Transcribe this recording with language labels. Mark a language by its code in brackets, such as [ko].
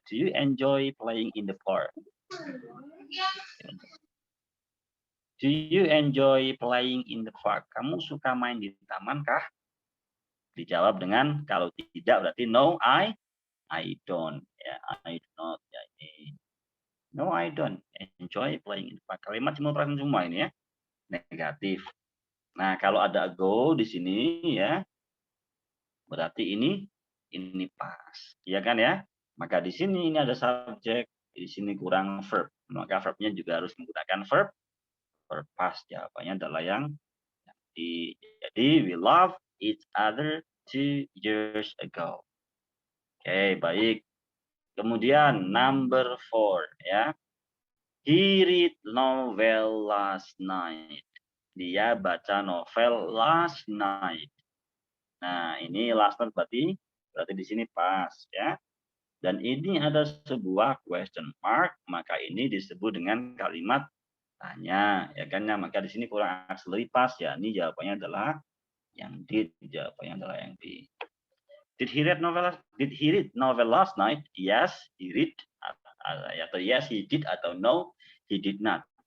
[en] Do you enjoy playing in the park? Do you enjoy playing in the park? [id] Kamu suka main di taman kah? Dijawab dengan kalau tidak berarti [en] no, I don't. Ya, I do not. [id] Ya, ini. [en] No, I don't enjoy playing in the park. [id] Kalimat simple present semua ini ya. Negatif. Nah, kalau ada go di sini ya, berarti ini pas. Iya kan ya? Maka di sini ini ada subjek, di sini kurang verb. Maka verbnya juga harus menggunakan verb pas. Jawabannya adalah yang di. [en] Jadi we love each other 2 years ago. [id] Oke, baik. Kemudian number 4 ya. [en] He read novel last night. [id] Dia baca novel [en] last night. [id] Nah, ini last night berarti di sini pas ya. Dan ini ada sebuah question mark, maka ini disebut dengan kalimat tanya, ya kan ya. Maka di sini kurang auxiliary pas ya. Ini jawabannya adalah yang D, jawabannya adalah yang D. [en] Did he read novel last night? Yes, he read. [id] Atau [en] yes, he did [id] atau [en] no, he did not.